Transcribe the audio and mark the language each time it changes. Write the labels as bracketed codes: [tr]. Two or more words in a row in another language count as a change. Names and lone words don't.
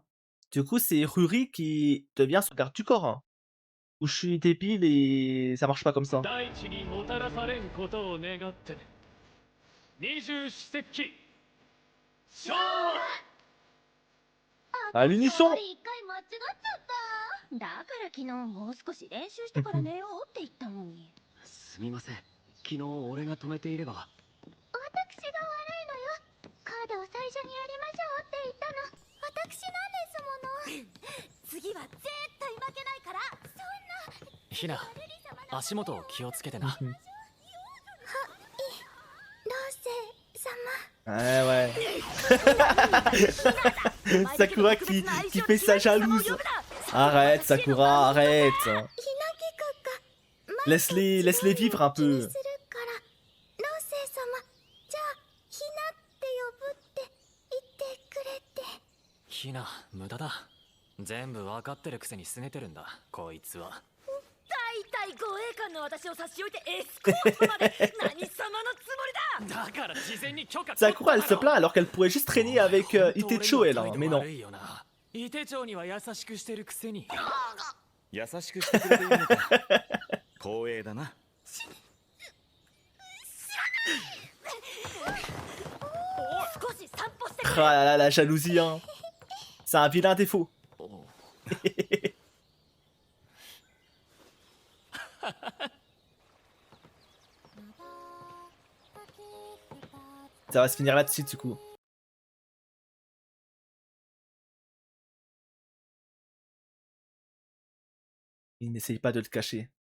[fr] Du coup, c'est Ruri qui devient son garde du corps. Hein. Ou je suis débile et ça marche pas comme ça. À l'unisson. [ja] だから昨日もう少し練習してから寝ようって言ったのに。すみません。昨日俺が止めていれば。私が悪いのよ。カードを最初にやりましょうって言ったの。私なんですもの。次は絶対負けないから。そんな。ひな、足元を気をつけてな。はい。ローセ様。 [fr] Ouais, ouais. Sakura qui fait sa jalouse. Arrête, Sakura, arrête. Laisse-les vivre un peu. [ja] ひな、無駄だ。全部わかってるくせに拗ねてるんだ、こいつは。大体護衛官の私を差し置いてエスコートまで何様のつもりだ。だから事前に許可。 [fr] Sakura, elle se plaint alors qu'elle pourrait juste traîner avec Itecho, elle, hein, mais non. [ja] イテ長には優しくしてるくせに。優しくしてくれているのか。光栄だな。少し散歩して [fr] Ah là là, la jalousie, hein. C'est un vilain défaut. Ça va se finir là-dessus, du coup. Il n'essaye pas de le cacher.